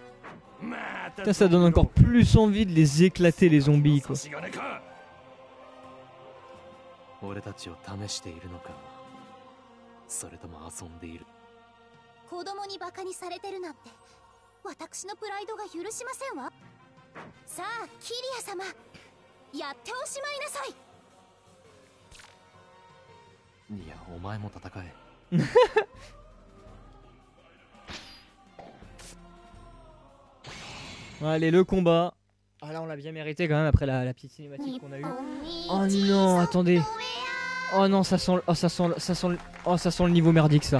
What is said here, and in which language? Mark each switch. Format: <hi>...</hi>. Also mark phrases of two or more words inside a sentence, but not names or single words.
<fr>Putain, ça donne encore plus envie de les éclater les zombies quoi.</fr> <ja>俺たちを試しているのか、それとも遊んでいる。子供にバカにされてるなんて私のプライドが許しませんわ。さあキリア様、やっておしまいなさい。いや、お前も戦え。</ja> <fr>Allez, le combat. Ah là, on l'a bien mérité quand même après la petite cinématique qu'on a eue. Oh non, attendez. Oh non, ça sent le niveau merdique ça.</fr>